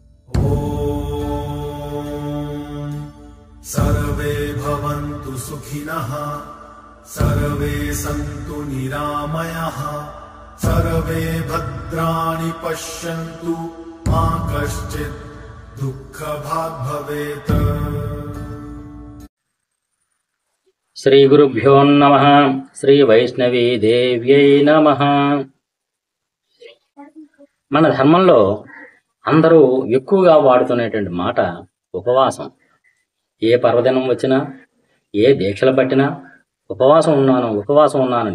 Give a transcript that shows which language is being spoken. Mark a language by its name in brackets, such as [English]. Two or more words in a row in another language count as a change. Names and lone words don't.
[Sanskrit] सर्वे भवन्तु सुखिनः, सर्वे सन्तु निरामयाः, सर्वे भद्राणि पश्यन्तु, मा कश्चित् दुःखभाग् भवेत्। శ్రీ గురుభ్యో నమః. శ్రీ వైష్ణవీ దేవ్యై నమః. [Telugu] మన ధర్మంలో అందరూ ఎక్కువగా వాడుతున్నటువంటి మాట ఉపవాసం. ఏ పర్వదినం వచ్చినా, ఏ దీక్షలు పట్టినా ఉపవాసం ఉన్నాను.